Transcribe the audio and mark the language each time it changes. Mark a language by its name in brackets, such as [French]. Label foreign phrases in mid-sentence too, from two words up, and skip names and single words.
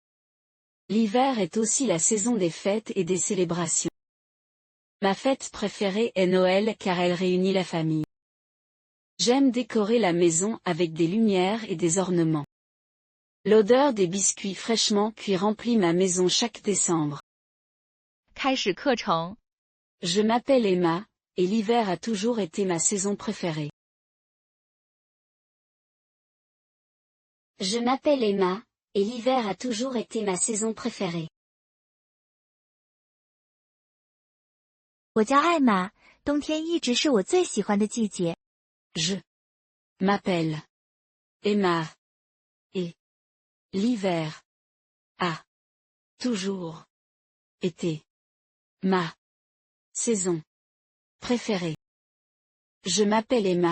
[French] L'hiver est aussi la saison des fêtes et des célébrations. Ma fête préférée est Noël car elle réunit la famille. J'aime décorer la maison avec des lumières et des ornements. L'odeur des biscuits fraîchement cuits remplit ma maison chaque décembre. [Chinese] 开始课程。 [French] Je m'appelle Emma, et l'hiver a toujours été ma saison préférée. Je m'appelle Emma, et l'hiver a toujours été ma saison préférée. [Chinese] 我叫艾玛，冬天一直是我最喜欢的季节。 [French] Je m'appelle Emma, et l'hiver a toujours été ma saison préférée. Je m'appelle Emma.